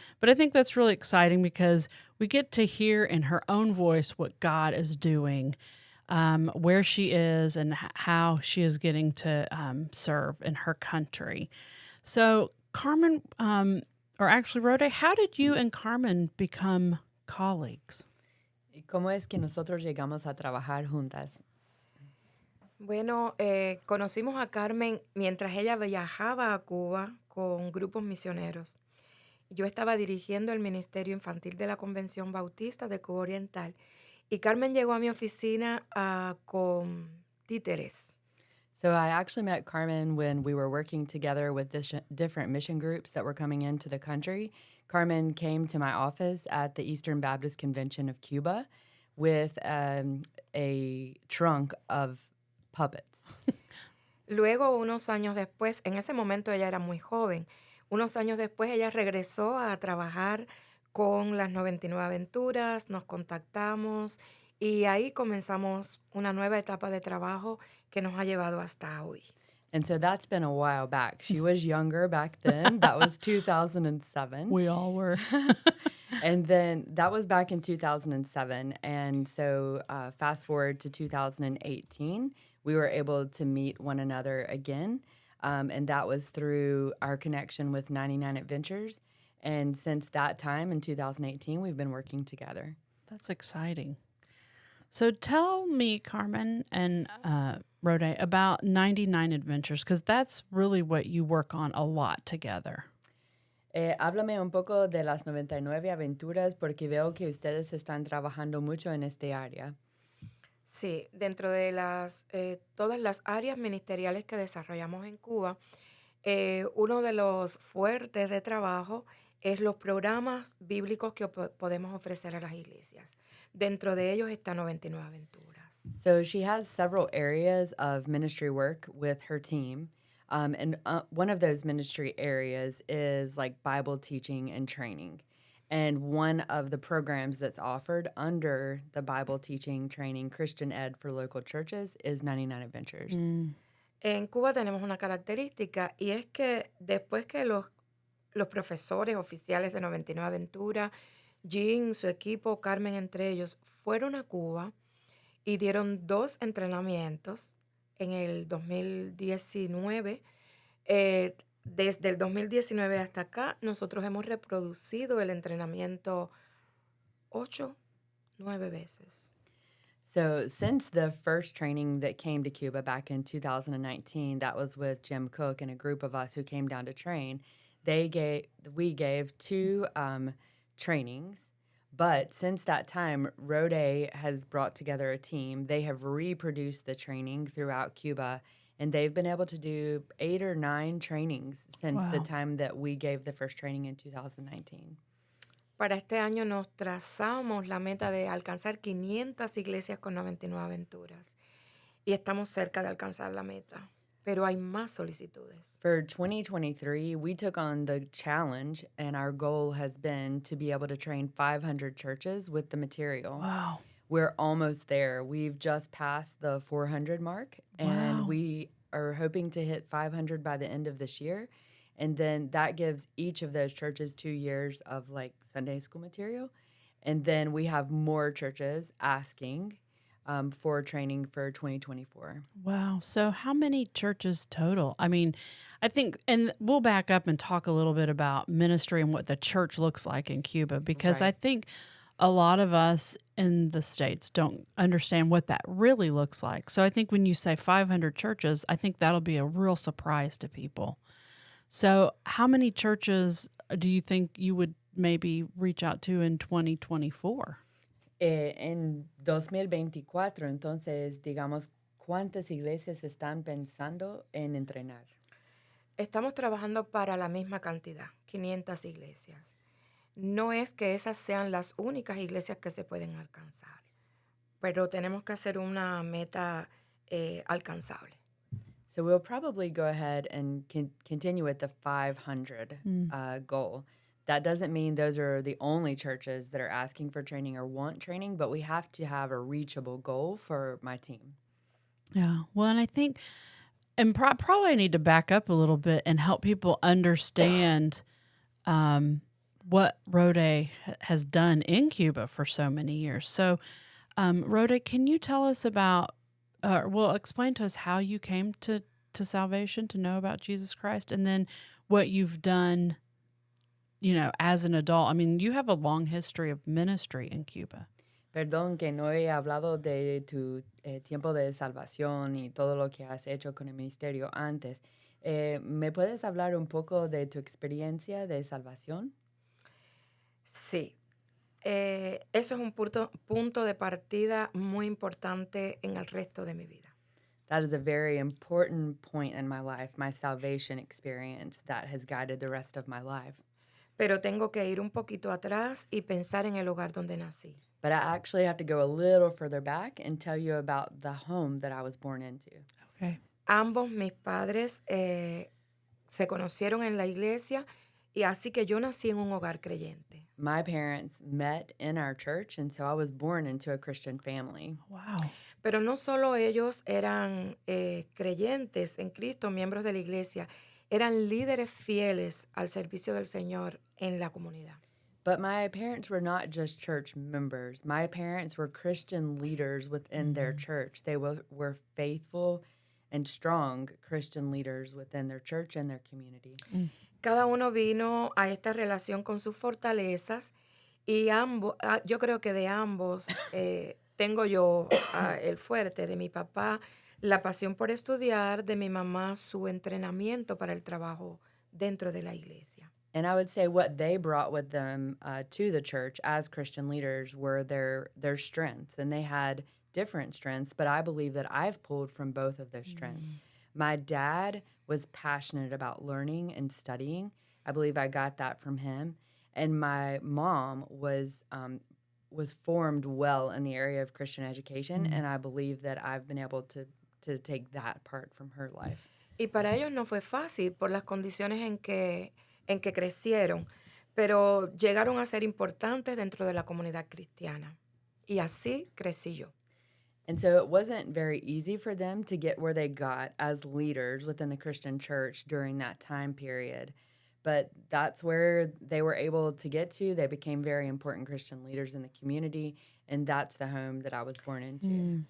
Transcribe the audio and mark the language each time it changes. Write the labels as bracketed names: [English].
[English] But I think that's really exciting because we get to hear in her own voice what God is doing, where she is, and how she is getting to serve in her country. So Carmen, or actually Rhode, how did you and Carmen become colleagues? [Spanish] ¿Cómo es que nosotros llegamos a trabajar juntas? Bueno, conocimos a Carmen mientras ella viajaba a Cuba con grupos misioneros. Yo estaba dirigiendo el Ministerio Infantil de la Convención Bautista de Cuba Oriental y Carmen llegó a mi oficina con títeres. [English] So I actually met Carmen when we were working together with different mission groups that were coming into the country. Carmen came to my office at the Eastern Baptist Convention of Cuba with a trunk of puppets. [Spanish] Luego, unos años después, en ese momento ella era muy joven, unos años después ella regresó a trabajar con las 99 Aventuras, nos contactamos y ahí comenzamos una nueva etapa de trabajo que nos ha llevado hasta hoy. [English] And so that's been a while back. She was younger back then. That was 2007. We all were. And then that was back in 2007. And so fast forward to 2018, we were able to meet one another again. And that was through our connection with 99 Adventures. And since that time in 2018, we've been working together. That's exciting. So tell me, Carmen and Rhode, about 99 Adventures, because that's really what you work on a lot together. [Spanish] Háblame un poco de las 99 Aventuras porque veo que ustedes están trabajando mucho en este área. Sí, dentro de todas las áreas ministeriales que desarrollamos en Cuba, uno de los fuertes de trabajo es los programas bíblicos que podemos ofrecer a las iglesias. Dentro de ellos está 99 Aventuras. [English] So she has several areas of ministry work with her team. And one of those ministry areas is like Bible teaching and training. And one of the programs that's offered under the Bible teaching, training, Christian Ed for local churches is 99 Adventures. [Spanish] En Cuba tenemos una característica y es que después que los profesores oficiales de 99 Aventuras, Jean, su equipo, Carmen entre ellos, fueron a Cuba y dieron 2 entrenamientos en el 2019. Desde el 2019 hasta acá, nosotros hemos reproducido el entrenamiento 8, 9 veces. [English] So since the first training that came to Cuba back in 2019, that was with Jim Cook and a group of us who came down to train, we gave 2 trainings. But since that time, Rhode has brought together a team. They have reproduced the training throughout Cuba, and they've been able to do 8 or 9 trainings since the time that we gave the first training in 2019. [Spanish] Para este año nos trazamos la meta de alcanzar 500 iglesias con 99 Aventuras. Y estamos cerca de alcanzar la meta, pero hay más solicitudes. [English] For 2023, we took on the challenge, and our goal has been to be able to train 500 churches with the material. Wow. We're almost there. We've just passed the 400 mark, and Wow. we are hoping to hit 500 by the end of this year. And then that gives each of those churches 2 years of like Sunday school material. And then we have more churches asking for training for 2024. Wow. So how many churches total? I mean, I think, and we'll back up and talk a little bit about ministry and what the church looks like in Cuba, because Right. I think a lot of us in the States don't understand what that really looks like. So I think when you say 500 churches, I think that'll be a real surprise to people. So how many churches do you think you would maybe reach out to in 2024? [Spanish] En 2024, entonces, digamos, ¿cuántas iglesias están pensando en entrenar? Estamos trabajando para la misma cantidad, 500 iglesias. No es que esas sean las únicas iglesias que se pueden alcanzar, pero tenemos que hacer una meta alcanzable. [English] So we'll probably go ahead and continue with the 500 goal. That doesn't mean those are the only churches that are asking for training or want training, but we have to have a reachable goal for my team. Yeah. Well, and I think, and probably need to back up a little bit and help people understand what Rhode has done in Cuba for so many years. So, Rhode, can you tell us about, explain to us how you came to salvation, to know about Jesus Christ, and then what you've done, as an adult. I mean, you have a long history of ministry in Cuba. [Spanish] Perdón que no he hablado de tu tiempo de salvación y todo lo que has hecho con el ministerio antes. ¿Me puedes hablar un poco de tu experiencia de salvación? Sí, eso es un punto de partida muy importante en el resto de mi vida. [English] That is a very important point in my life, my salvation experience that has guided the rest of my life. [Spanish] Pero tengo que ir un poquito atrás y pensar en el hogar donde nací. [English] But I actually have to go a little further back and tell you about the home that I was born into. Okay. [Spanish] Ambos mis padres se conocieron en la iglesia y así que yo nací en un hogar creyente. [English] My parents met in our church, and so I was born into a Christian family. Wow. [Spanish] Pero no solo ellos eran creyentes en Cristo, miembros de la iglesia, eran líderes fieles al servicio del Señor en la comunidad. [English] But my parents were not just church members. My parents were Christian leaders within their church. They were faithful and strong Christian leaders within their church and their community. [Spanish] Cada uno vino a esta relación con sus fortalezas y yo creo que de ambos tengo yo el fuerte, de mi papá la pasión por estudiar, de mi mamá su entrenamiento para el trabajo dentro de la iglesia. [English] And I would say what they brought with them to the church as Christian leaders were their strengths. And they had different strengths, but I believe that I've pulled from both of those strengths. My dad was passionate about learning and studying. I believe I got that from him. And my mom was formed well in the area of Christian education, and I believe that I've been able to take that part from her life. [Spanish] Y para ellos no fue fácil por las condiciones en que crecieron, pero llegaron a ser importantes dentro de la comunidad cristiana. Y así crecí yo. [English] And so it wasn't very easy for them to get where they got as leaders within the Christian church during that time period. But that's where they were able to get to. They became very important Christian leaders in the community, and that's the home that I was born into.